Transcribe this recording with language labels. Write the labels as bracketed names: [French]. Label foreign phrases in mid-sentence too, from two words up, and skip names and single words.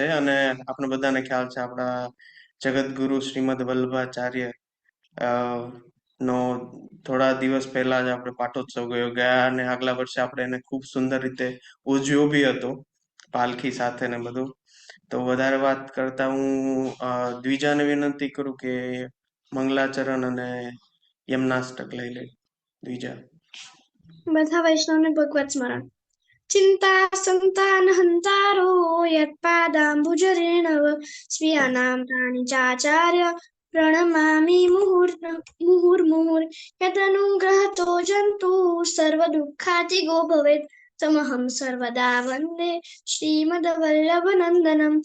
[Gujarati] અને આપણે બધાને ખ્યાલ છે આપણા જગતગુરુ શ્રીમદ વલ્લભાચાર્ય નો થોડા દિવસ પહેલા જ આપણે પાઠોત્સવ ગયા અને આગલા વર્ષે આપણે એને ખૂબ સુંદર રીતે ઉજવ્યો બી હતો પાલખી સાથે ને બધું। તો વધારે વાત કરતા હું દ્વિજાને વિનંતી કરું કે મંગલાચરણ અને યમનાષ્ટક લઈ લે। દ્વિજા। બધા વૈષ્ણવને ભગવત સ્મરણ। [Sanskrit] चिन्ता संतान हन्तारो यत्पादाम्बुजरेणव स्वीयानां तानि चाचार्य प्रणमामि मुहुर्मुहुर् यदनुग्रहतो जन्तु सर्वदुःखातिगो भवेत् तमहं सर्वदा वन्दे श्रीमद्वल्लभनन्दनम्।